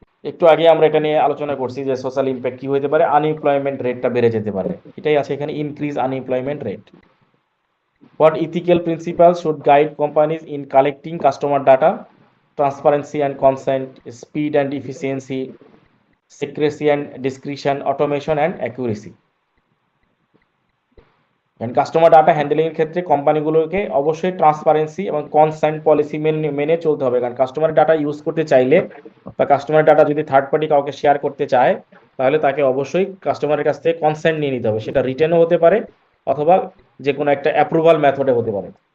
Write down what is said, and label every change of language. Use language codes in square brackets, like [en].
[bn] একটু আগে আমরা এটা নিয়ে আলোচনা করছি যে সোশ্যাল ইম্প্যাক্ট কি হতে পারে, আনএমপ্লয়মেন্ট রেটটা বেড়ে যেতে পারে, এটাই আছে এখানে, [en] Increase unemployment rate. What ethical principles should guide companies in collecting customer data? Transparency and consent, speed and efficiency, secrecy and discretion, automation and accuracy. [bn] Customer data handling এর ক্ষেত্রে কোম্পানিগুলোকে অবশ্যই ট্রান্সপারেন্সি এবং কনসেন্ট পলিসি মেনে চলতে হবে, কারণ customer data use করতে চাইলে বা কাস্টমার ডাটা যদি থার্ড পার্টি কাউকে শেয়ার করতে চায়, তাহলে তাকে অবশ্যই কাস্টমারের কাছ থেকে কনসেন্ট নিয়ে নিতে হবে, সেটা রিটেনও হতে পারে অথবা যে কোনো একটা অ্যাপ্রুভাল মেথডে হতে পারে।